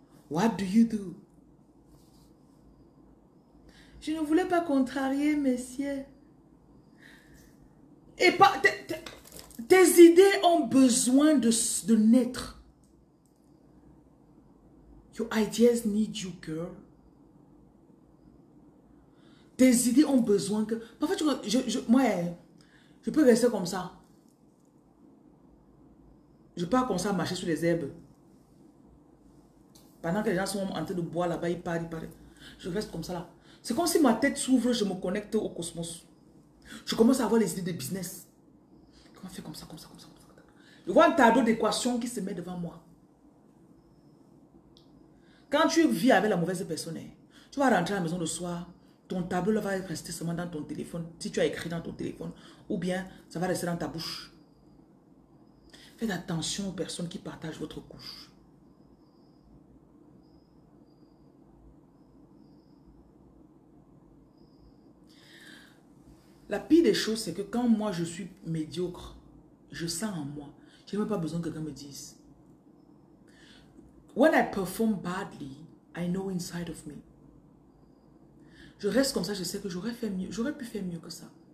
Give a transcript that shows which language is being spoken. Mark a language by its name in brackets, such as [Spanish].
[English] What do you do? [French] Je ne voulais pas contrarier, messieurs. Et pas... Tes idées ont besoin de naître. [English] Your ideas need you, girl. [French] Tes idées ont besoin que... Parfois, moi, je peux rester comme ça. Je pars comme ça, marcher sur les herbes. Pendant que les gens sont en train de boire là-bas, ils parlent. Je reste comme ça là. C'est comme si ma tête s'ouvre, je me connecte au cosmos. Je commence à avoir les idées de business. Comment faire comme ça. Je vois un tableau d'équations qui se met devant moi. Quand tu vis avec la mauvaise personne, tu vas rentrer à la maison le soir, ton tableau là va rester seulement dans ton téléphone, si tu as écrit dans ton téléphone, ou bien ça va rester dans ta bouche. Faites attention aux personnes qui partagent votre couche. La pire des choses, c'est que quand moi je suis médiocre, je sens en moi. Je n'ai même pas besoin que quelqu'un me dise. [English] When I perform badly, I know inside of me. [French] Je reste comme ça, je sais que j'aurais fait mieux. J'aurais pu faire mieux que ça.